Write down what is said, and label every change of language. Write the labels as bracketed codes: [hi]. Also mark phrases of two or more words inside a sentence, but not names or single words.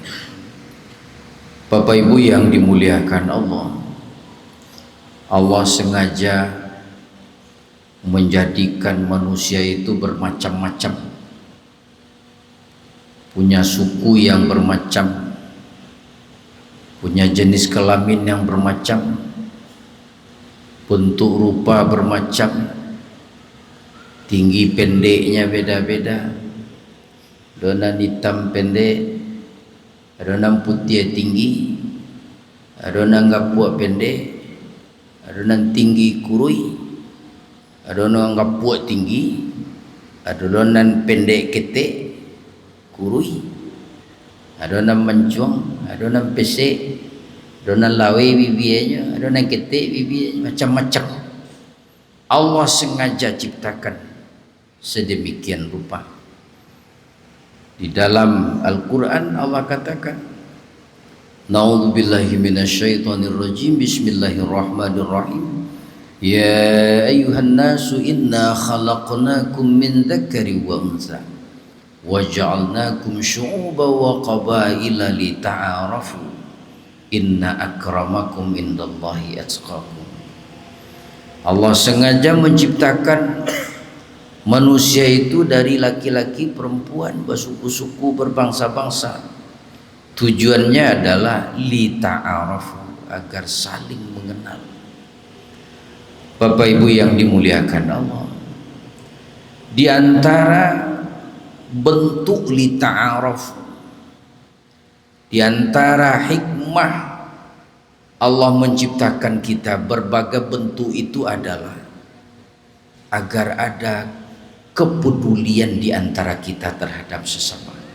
[id] Bapak Ibu yang dimuliakan Allah, Allah sengaja menjadikan manusia itu bermacam-macam, punya suku yang bermacam, punya jenis kelamin yang bermacam, bentuk rupa bermacam, tinggi pendeknya beda-beda, [min] adonan hitam pendek, adonan putih tinggi, adonan gapuak pendek, adonan tinggi kurui, adonan gapuak tinggi, adonan pendek ketek kurui, adonan mencuang, adonan pesek, adonan lawe bibirnya, adonan ketek bibirnya, macam-macam. [id] Allah sengaja ciptakan sedemikian rupa. Di dalam Al-Quran Allah katakan, [ar] نعوذ بالله من الشيطان الرجيم، بسم الله الرحمن الرحيم. يا أيها الناس إنا خلقناكم من ذكر وأنثى وجعلناكم شعوبا وقبائل لتعارفوا إن أكرمكم عند الله أتقاكم. [id] Allah sengaja menciptakan manusia itu dari laki-laki, perempuan, bersuku-suku, berbangsa-bangsa. Tujuannya adalah lita'arafu, agar saling mengenal. Bapak Ibu yang dimuliakan Allah, di antara bentuk lita'arafu, Di antara hikmah Allah menciptakan kita berbagai bentuk itu adalah agar ada kepedulian di antara kita terhadap sesama.